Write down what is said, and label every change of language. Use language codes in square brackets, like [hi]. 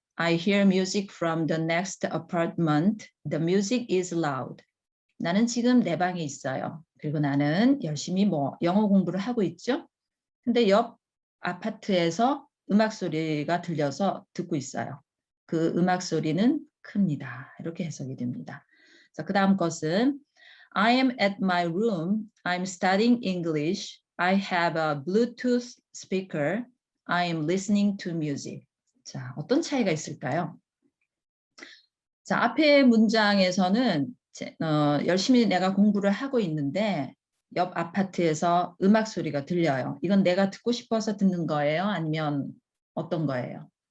[en] I hear music from the next apartment. The music is loud. [ko] 나는 지금 내 방에 있어요. 그리고 나는 열심히 영어 공부를 하고 있죠. 근데 옆 아파트에서 음악 소리가 들려서 듣고 있어요. 그 음악 소리는 큽니다. 이렇게 해석이 됩니다. 자, 그 다음 것은 [en] I am at my room. I'm studying English. I have a Bluetooth speaker. I am listening to music. [ko] 자, 어떤 차이가 있을까요? 자, 앞에 문장에서는 열심히 내가 공부를 하고 있는데 옆 아파트에서 음악 소리가 들려요. 이건 내가 듣고 싶어서 듣는 거예요? 아니면 어떤 거예요?